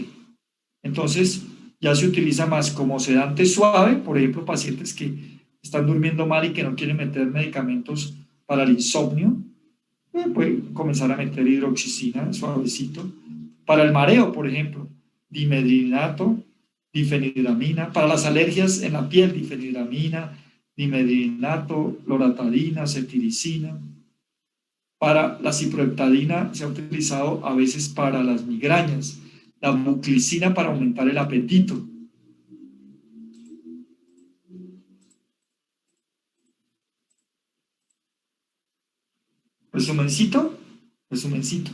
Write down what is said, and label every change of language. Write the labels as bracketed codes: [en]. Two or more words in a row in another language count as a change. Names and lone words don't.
[es] Entonces, ya se utiliza más como sedante suave, por ejemplo, pacientes que están durmiendo mal y que no quieren meter medicamentos para el insomnio, pueden comenzar a meter hidroxicina suavecito. Para el mareo, por ejemplo, dimedrinato, difenidramina. Para las alergias en la piel, difenidramina, dimedrinato, loratadina, cetiricina. Para la ciproheptadina se ha utilizado a veces para las migrañas, la muclicina para aumentar el apetito. Resumencito, resumencito.